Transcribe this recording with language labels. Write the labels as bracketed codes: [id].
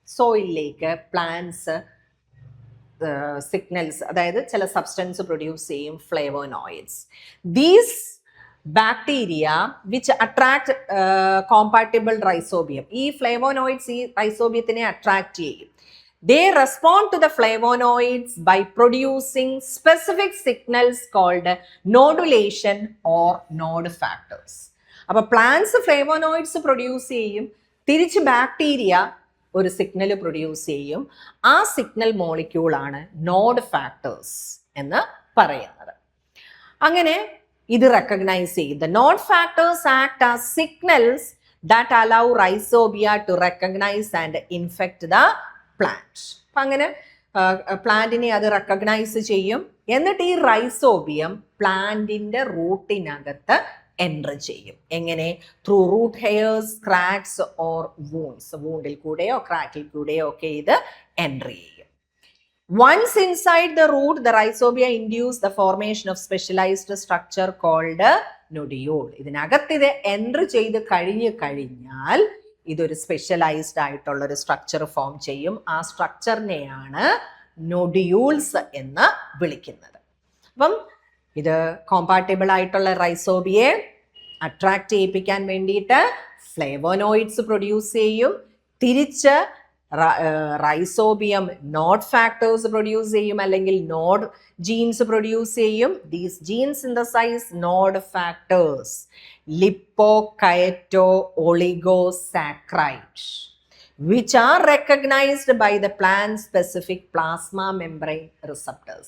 [ml] സോയിലിലേക്ക് plants signals, അതായത് ചില substance produce ചെയ്യും, ഫ്ലേവോനോയിഡ്സ്. [en] These bacteria which attract compatible rhizobium. [ml] ഈ ഫ്ലേവോനോയിഡ്സ് ഈ റൈസോബിയത്തിനെ അട്രാക്ട് ചെയ്യും. [en] They respond to the flavonoids by producing specific signals called nodulation or node factors. [ml] അപ്പോൾ plants ഫ്ലേവോനോയിഡ്സ് produce ചെയ്യും. തിരിച്ച് ബാക്ടീരിയ ഒരു സിഗ്നൽ പ്രൊഡ്യൂസ് ചെയ്യും. ആ സിഗ്നൽ മോളിക്യൂളാണ് നോഡ് ഫാക്ടേഴ്സ് എന്ന് പറയുന്നത്. അങ്ങനെ ഇത് റെക്കഗ്നൈസ് ചെയ്യും. [en] The nod factors act as signals that allow rhizobia to recognize and infect the plant. [ml] അപ്പം അങ്ങനെ പ്ലാന്റിനെ അത് റെക്കഗ്നൈസ് ചെയ്യും. എന്നിട്ട് ഈ റൈസോബിയം പ്ലാന്റിന്റെ റൂട്ടിനകത്ത് എൻ്റർ ചെയ്യും. എങ്ങനെ? [en] Through root hairs, cracks or wounds. [ml] വൂണ്ടിൽ കൂടെയോ ക്രാക്കിൽ കൂടെയോ ഒക്കെ ഇത് എൻ്റർ ചെയ്യും. [en] Once inside the root, the rhizobia induce the formation of specialized structure called nodule. [ml] ഇതിനകത്ത് ഇത് എൻ്റർ ചെയ്ത് കഴിഞ്ഞാൽ ഇതൊരു സ്പെഷ്യലൈസ്ഡ് ആയിട്ടുള്ള ഒരു സ്ട്രക്ചർ ഫോം ചെയ്യും. ആ സ്ട്രക്ചറിനെയാണ് നൊഡ്യൂൾസ് എന്ന് വിളിക്കുന്നത്. അപ്പം ഇത് കോമ്പാറ്റബിൾ ആയിട്ടുള്ള റൈസോബിയെ അട്രാക്ട് ചെയ്യിപ്പിക്കാൻ വേണ്ടിയിട്ട് ഫ്ലേവോനോയിഡ്സ് പ്രൊഡ്യൂസ് ചെയ്യും. തിരിച്ച് റൈസോബിയം നോഡ് ഫാക്ടേഴ്സ് പ്രൊഡ്യൂസ് ചെയ്യും, അല്ലെങ്കിൽ നോഡ് ജീൻസ് പ്രൊഡ്യൂസ് ചെയ്യും. [en] These genes synthesize nod factors lipochito oligosaccharide which are recognized by the plant specific plasma membrane receptors.